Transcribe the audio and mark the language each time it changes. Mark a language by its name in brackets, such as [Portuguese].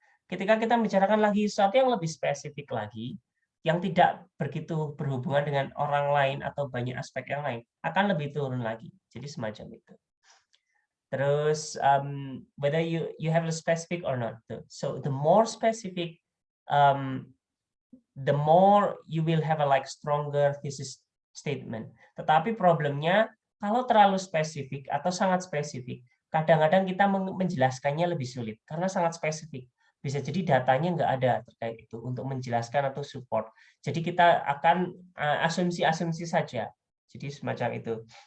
[Indonesian] Ketika kita membicarakan lagi sesuatu yang lebih spesifik lagi, yang tidak begitu berhubungan dengan orang lain atau banyak aspek yang lain, akan lebih turun lagi. Jadi semacam itu. Terus, [English] whether you have a specific or not. So the more specific, the more you will have a stronger thesis statement. [Indonesian] Tetapi problemnya, kalau terlalu spesifik atau sangat spesifik, kadang-kadang kita menjelaskannya lebih sulit karena sangat spesifik. Bisa jadi datanya nggak ada terkait itu untuk menjelaskan atau support. Jadi kita akan asumsi-asumsi saja. Jadi semacam itu.